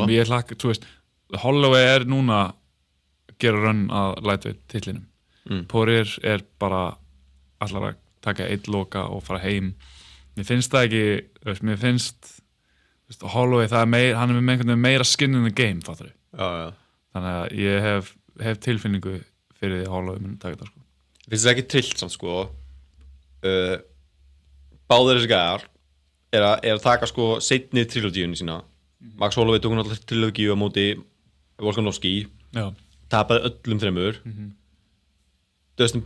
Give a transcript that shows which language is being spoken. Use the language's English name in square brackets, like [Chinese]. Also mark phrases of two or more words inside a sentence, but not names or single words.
[Icelandic] og ég hlakka, þú veist, Holloway núna gera rönn að lightweight titlinum Poirier bara allar að taka eitt loka og fara heim mér finnst það ekki, veist, mér finnst veist, Holloway, hann er með einhvern veginn meira [English] skin in the game, [Icelandic] fattur Já. Þannig að ég hef tilfinningu fyrir því að Holloway mun taka þetta sko. Finnst það ekki trillt samt sko báðir þessi gæjar er að taka sko seinni trilogíunni sína Max Holloway tók náttúrulega trilogíu á móti Volkanovski tapaði öllum þremur Dustin